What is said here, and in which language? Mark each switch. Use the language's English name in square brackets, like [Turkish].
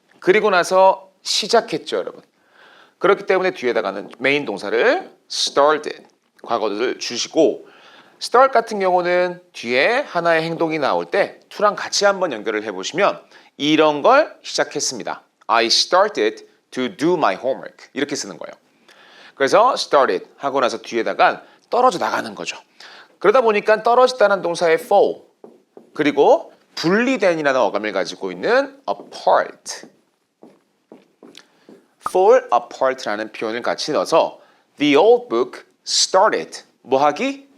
[Korean] 그리고 나서 시작했죠, 여러분. 그렇기 때문에 뒤에다가는 메인 동사를 started 과거를 주시고 start 같은 경우는 뒤에 하나의 행동이 나올 때 to랑 같이 한번 연결을 해보시면 이런 걸 시작했습니다. [English] I started to do my homework [Korean] 이렇게 쓰는 거예요. 그래서 started 하고 나서 뒤에다가 떨어져 나가는 거죠. 그러다 보니까 떨어졌다는 동사의 fall 그리고 분리된이라는 어감을 가지고 있는 apart fall apart라는 표현을 같이 넣어서 the old book started 뭐하기?